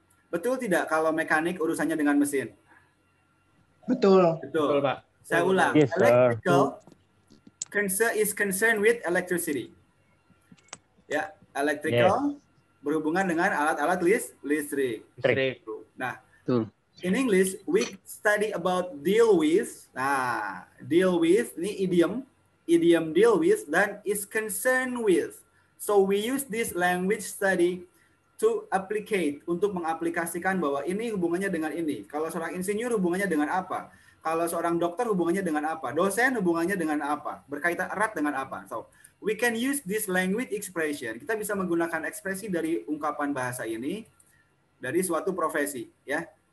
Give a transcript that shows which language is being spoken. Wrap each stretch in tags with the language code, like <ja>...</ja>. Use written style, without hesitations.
<id>Betul tidak kalau mekanik urusannya dengan mesin? Betul. Betul, Pak. Saya ulang.</id> <en>Yes, sir. Electrical is concerned with electricity.</en> <id>Ya, electrical berhubungan dengan alat-alat listrik.</id> <en>Nah, in English we study about deal with.</en> <id>Nah, deal with ini idiom deal with dan is concerned with.</id> <en>So we use this language study to applicate,</en> <id>untuk mengaplikasikan bahwa ini hubungannya dengan ini. Kalau seorang insinyur hubungannya dengan apa? Kalau seorang dokter hubungannya dengan apa? Dosen hubungannya dengan apa? Berkaitan erat dengan apa?</id> <en>So, we can use this language expression.</en> <id>Kita bisa menggunakan ekspresi dari ungkapan bahasa ini dari suatu profesi, ya.</id>